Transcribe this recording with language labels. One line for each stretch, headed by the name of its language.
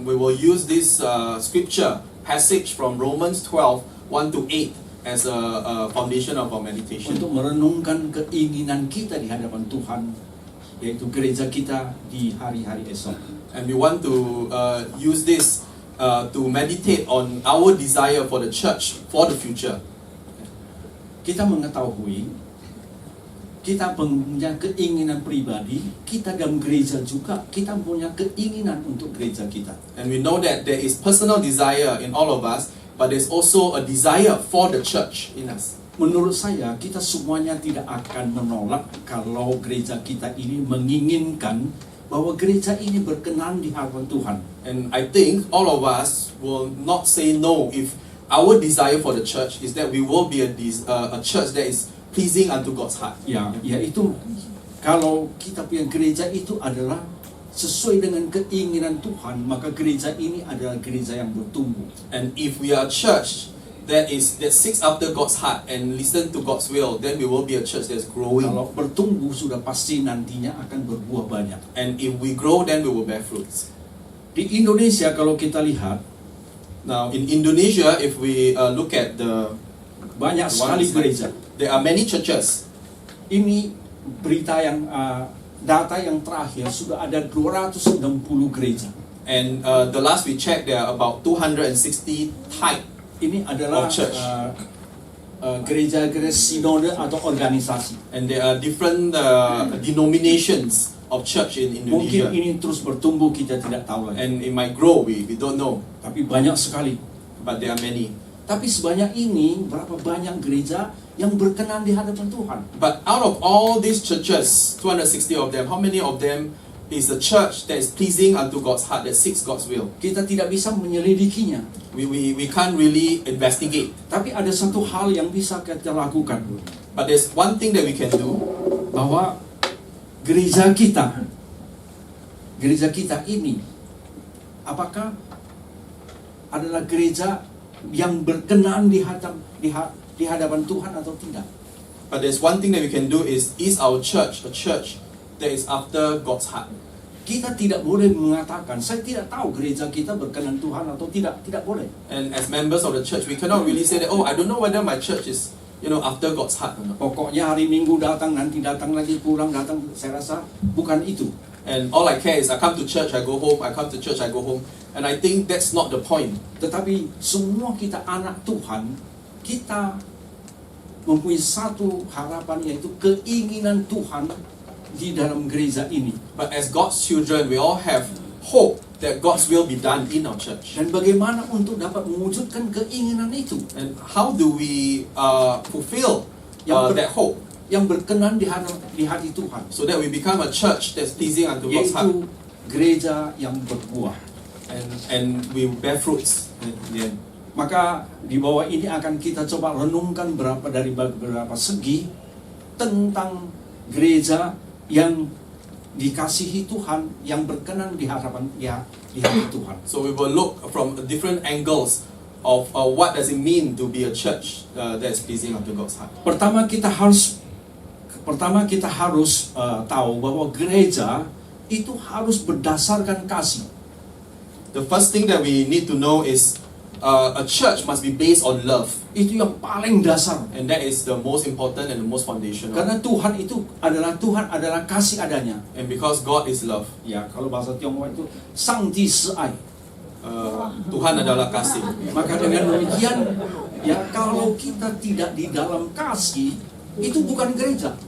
English: And we will use this scripture passage from Romans 12 1 to 8 as a foundation of our meditation.
Indonesian: Untuk merenungkan keinginan kita di hadapan Tuhan, yaitu gereja kita di hari-hari esok.
English: And we want to use this to meditate on our desire for the church for the future.
Indonesian: Kita mengetahui, kita punya keinginan pribadi, kita dalam gereja juga, kita punya keinginan untuk gereja kita.
English: And we know that there is personal desire in all of us, but there's also a desire for the church in us.
Indonesian: Menurut saya, kita semuanya tidak akan menolak kalau gereja kita ini menginginkan bahwa gereja ini berkenan di hadapan Tuhan.
English: And I think all of us will not say no if our desire for the church is that we will be a church that is pleasing unto God's heart.
Indonesian: Ya, yaitu kalau kita punya gereja itu adalah sesuai dengan keinginan Tuhan, maka gereja ini adalah gereja yang bertumbuh.
English: And if we are a church that seeks after God's heart and listen to God's will, then we will be a church that's growing.
Indonesian: Kalau bertumbuh sudah pasti nantinya akan berbuah banyak.
English: And if we grow, then we will bear fruits.
Indonesian: Di Indonesia kalau kita lihat,
English: Now in Indonesia, if we look at the
Indonesian: banyak sekali gereja.
English: there are many churches.
Indonesian: Ini berita yang data yang terakhir sudah ada 260 gereja.
English: And the last we checked, there are about 260 type.
Indonesian: Ini adalah
English: Of church.
Indonesian: gereja-gereja sinode atau organisasi.
English: And there are different denominations of church in
Indonesian: Mungkin
English: Indonesia.
Indonesian: ini terus bertumbuh, kita tidak tahu lagi.
English: And it might grow, we don't know.
Indonesian: Tapi banyak sekali.
English: But there are many.
Indonesian: Tapi sebanyak ini, berapa banyak gereja yang berkenan di hadapan Tuhan?
English: But out of all these churches, 260 of them, how many of them is a church that is pleasing unto God's heart, that seeks God's will?
Indonesian: Kita tidak bisa menyelidikinya.
English: We can't really investigate.
Indonesian: Tapi ada satu hal yang bisa kita lakukan.
English: But there's one thing that we can do.
Indonesian: Bahwa gereja kita ini, apakah adalah gereja yang berkenan di hadapan Tuhan atau tidak?
English: But there's one thing that we can do is our church a church that is after God's heart?
Indonesian: Kita tidak boleh mengatakan, saya tidak tahu gereja kita berkenan Tuhan atau tidak. Tidak boleh.
English: And as members of the church, we cannot really say that, oh, I don't know whether my church is, after God's heart or not.
Indonesian: Pokoknya hari Minggu datang, nanti datang lagi, pulang datang. Saya rasa bukan itu.
English: And all I care is I come to church, I go home, I come to church, I go home. And I think that's not the point.
Indonesian: Tetapi semua kita anak Tuhan, kita mempunyai satu harapan, yaitu keinginan Tuhan di dalam gereja ini.
English: But as God's children, we all have hope that God's will be done in our church.
Indonesian: Dan bagaimana untuk dapat mewujudkan keinginan itu?
English: And how do we fulfill that hope?
Indonesian: Yang berkenan di hati Tuhan.
English: So that we become a church that's pleasing unto God's heart.
Indonesian: Yaitu gereja yang berbuah.
English: And we bear fruits in the end.
Indonesian: Maka di bawah ini akan kita coba renungkan dari beberapa segi tentang gereja yang dikasihi Tuhan, yang berkenan di hadapan di hati Tuhan.
English: So we will look from different angles of what does it mean to be a church that is pleasing unto God's heart.
Indonesian: Pertama kita harus tahu bahwa gereja itu harus berdasarkan kasih.
English: The first thing that we need to know is a church must be based on love.
Indonesian: Itu yang paling dasar.
English: And that is the most important and the most foundational.
Indonesian: Karena Tuhan adalah kasih adanya.
English: And because God is love.
Indonesian: Ya, kalau bahasa Tionghoa itu
Chinese: Sangti Siai.
Indonesian: Tuhan adalah kasih. Maka dengan demikian, ya kalau kita tidak di dalam kasih, itu bukan gereja.